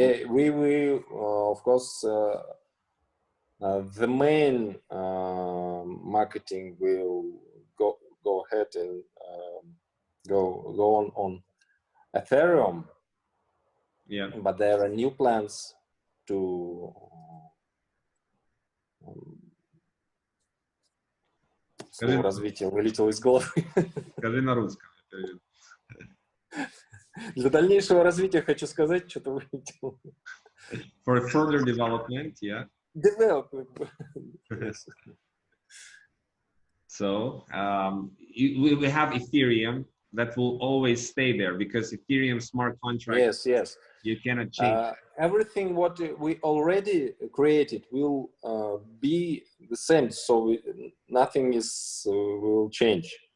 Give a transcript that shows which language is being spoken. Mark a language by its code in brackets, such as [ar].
[en] Yeah, we of course the main marketing will go ahead and go on Ethereum. Yeah. But there are new plans to [ru] слово развитие вылетело из головы. Скажи на русском. Для дальнейшего развития хочу сказать, что-то вылетело. [en] For further development, yeah. Development. So we have Ethereum that will always stay there because Ethereum smart contract. Yes. You cannot change. Everything what we already created will be the same, so nothing is will change.